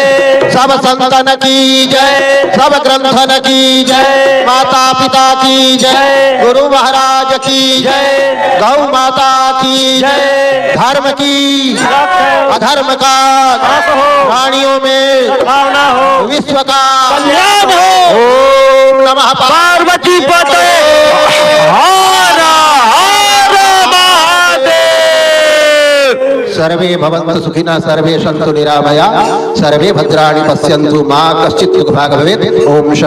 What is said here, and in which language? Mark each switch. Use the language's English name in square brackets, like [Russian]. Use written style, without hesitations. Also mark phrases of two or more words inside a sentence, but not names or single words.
[Hindi] सब संतन की जय, सब ग्रंथन की जय, माता पिता की जय, गुरु महाराज की जय, गौ माता की जय, धर्म की अधर्म का प्राणियों में भावना हो, विश्व का कल्याण हो। [Sanskrit] ओम नमः पार्वती पते हर हर महादेव। सर्वे भवन्तु सुखिनः सर्वे सन्तु निरामया सर्वे भद्राणि पश्यन्तु मा कश्चित् दुःखभाग् भवेत्।